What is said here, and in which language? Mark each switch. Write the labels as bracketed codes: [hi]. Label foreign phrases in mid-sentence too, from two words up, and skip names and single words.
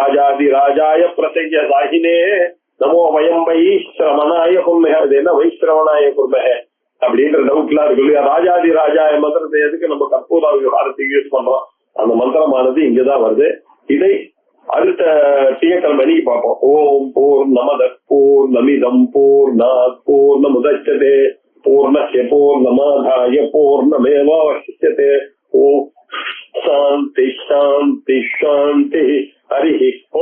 [sa] ராஜாதி ராஜாய பிரசைய சாகினே நமோ வயம் வைஸ்ரவணாய குர்மஹ. [ta] அது என்ன [sa] வைஸ்ரவணாய குர்மஹ [ta] அப்படின்ற டவுட்லாம் இருக்கு இல்லையா. ராஜாதி ராஜாய மந்திரத்தை எதுக்கு நம்ம கற்பூர விவகாரத்துக்கு யூஸ் பண்றோம், அந்த மந்திரமானது இங்கதான் வருது. இதை அடுத்த திங்கட்கிழமை அன்னைக்கு பார்ப்போம். [sa] ஓம் பூர்ணமத பூர்ணமிதம் பூர்ணாத் பூர்ணமுதச்யதே பூர்ணஸ்ய பூர்ணமாதாய பூர்ணமேவாவசிஷ்யதே. ஓம் சாந்தி சாந்தி சாந்தி. ஹரி